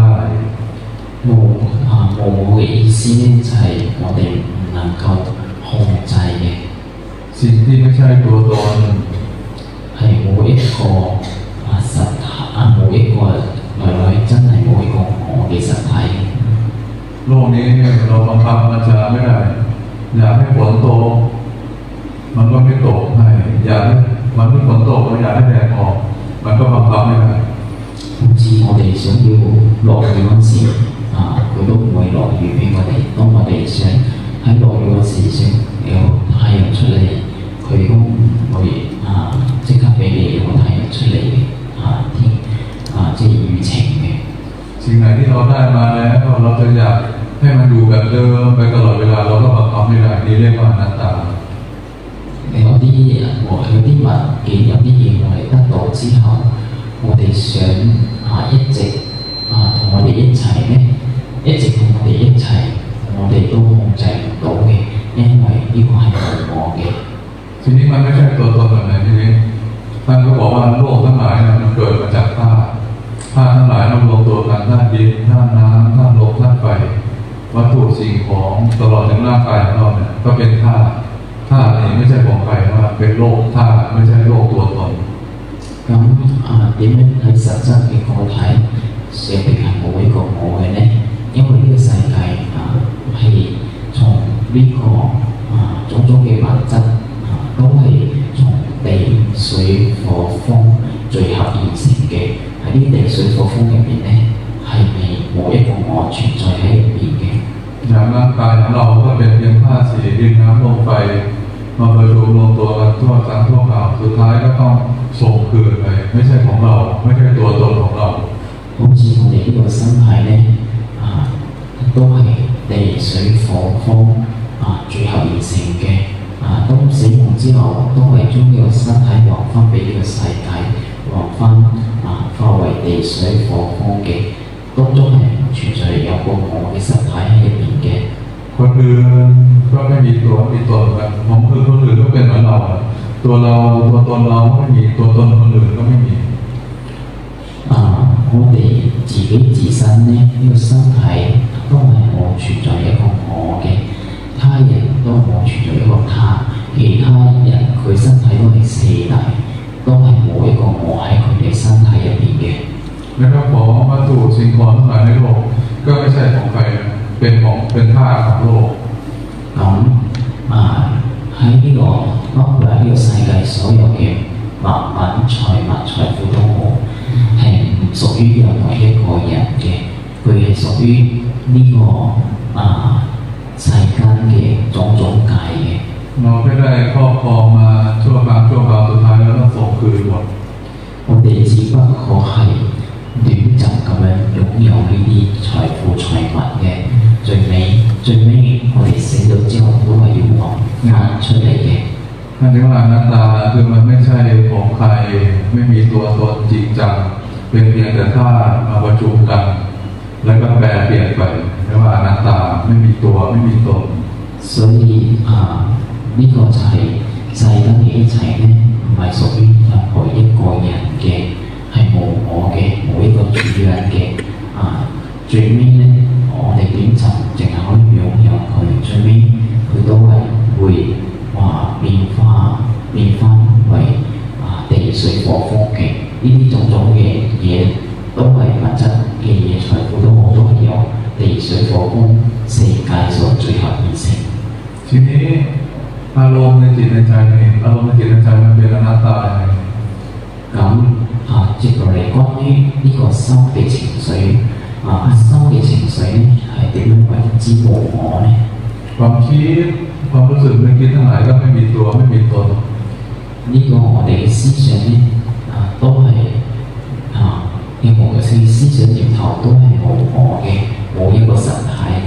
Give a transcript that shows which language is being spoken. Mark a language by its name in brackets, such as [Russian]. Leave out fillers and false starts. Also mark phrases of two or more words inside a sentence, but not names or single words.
[Cantonese] 無我嘅意思咧，就係我哋唔能夠控制嘅。 [Thai] สิ่งที่ไม่ใช่ตัวตน [Cantonese] 係冇一個實體冇一個來真係冇一個我嘅實體。 [Thai] โลกนี้เราบังคับบัญชาไม่ได้อยากให้ฝนตกมันก็ไม่ตกให้อยากให้ฝวันที่ฝนตกเราอยากให้แดดออกมันก็บังคับไม่ได้ [Cantonese] 好似我哋想要落雨嗰時，佢都唔會落雨俾我哋。當我哋想喺落雨嗰時想有太陽出嚟，佢都唔會即刻俾你有個太陽出嚟嘅即係雨情嘅。 [Thai] สิ่งไหนที่เราได้มาแล้วเราจะอยากให้มันอยู่แบบเดิมไปตลอดเวลาเราก็บังคับไม่ได้นี่เรียกว่าอนัตตา [Cantonese] 有啲物件有啲嘢我哋得到之後，我哋想一直同我哋一齊呢，一直同我哋一齊，我哋都控制唔到嘅，因為呢個係無我嘅。 [Thai] ทีนี้มันไม่ใช่ตัวตนแบบไหนทีนี้ท่านก็บอกว่าโลกทั้งหลายมันเกิดมาจากธาตุทั้งหลายมันรวมตัวกันธาตุดินธาตุน้ำธาตุลมธาตุไฟวัตถุสิ่งของตลอดถึงร่างกายของเราเนี่ยก็เป็นธาตุนี่ไม่ใช่ของใครว่าเป็นโลกธาตุไม่ใช่โลกตัวตน [Cantonese] 咁點樣喺實質嘅個體寫定係冇一個我嘅呢？因為呢個世界係從呢個種種嘅物質都係從地水火風聚合而成嘅。喺呢地水火風入面呢，係未冇一個我存在喺入面嘅。 [Thai] อย่างร่างกายของเราก็เป็นเพียงธาตุสี่ดินน้ำลมไฟมาประชุมรวมตัวกันทั่วทั้งทั่วข่าวสุดท้ายก็ต้องส่งคืนไปไม่ใช่ของเราไม่ใช่ตัวตนของเรา [Cantonese] 好似我哋呢個身體呢都係地水火風聚合而成嘅當死亡之後都係將呢個身體還返俾呢個世界還返化為地水火風嘅當中係唔存在有個我嘅身體喺入面嘅 [Thai] คนอื่นก็ไม่มีตัวมีตนกันของคนอื่นก็เป็นเหมือนเราตัวเราตัวตนเราไม่มีตัวตนคนอื่นก็ไม่มี [Cantonese] 我哋自己自身呢呢個身體都係冇存在一個我嘅他人都冇存在一個他其他人佢身體都係四大都係冇一個我喺佢哋身體入邊嘅 [Thai] แล้วก็ของวัตถุสิ่งของทั้งหลายในโลกก็ไม่ใช่ของใครเป็นธาตุของโลก [Cantonese] 咁喺呢個包括喺呢個世界所有嘅物品財物財富都好係唔屬於任何一個人嘅佢係屬於呢個世間嘅種種界嘅 [Thai] เราไม่ได้ครอบครองมาชั่วคราวสุดท้ายแล้วต้องส่งคืนหมด [Cantonese] 我哋只不過係短暫咁樣擁有呢啲財富財物嘅最尾我哋死咗之後都係要還出嚟嘅 [Thai] นั่นเรียกว่าอนัตตาคือมันไม่ใช่ของใครไม่มีตัวตนจริงจังเป็นเพียงแต่ธาตุมาประชุมกันแล้วก็แปรเปลี่ยนไปเรียกว่าอนัตตาไม่มีตัวไม่มีตน [Cantonese] 所以呢個就係世間嘅一切呢唔係屬於任何一個人嘅係無我嘅冇一個主人嘅最尾呢我哋點就淨係可以擁有佢最尾佢都係會變返為地水火風嘅呢啲種種嘅嘢都係物質嘅嘢財富都好都係由地水火風四界所聚合而成 [Thai] ทีนี้อารมณ์ในจิตในใจอารมณ์ในจิตในใจมันเป็นอนัตตา [Cantonese] 咁接落嚟關於呢個心嘅情緒心嘅情緒呢係點樣為之無我呢 [Thai] ความคิดความรู้สึกนึกคิดทั้งหลายก็ไม่มีตัวไม่มีตน [Cantonese] 呢個我哋嘅思想呢都係任何嘅思想念頭都係無我嘅冇一個實體嘅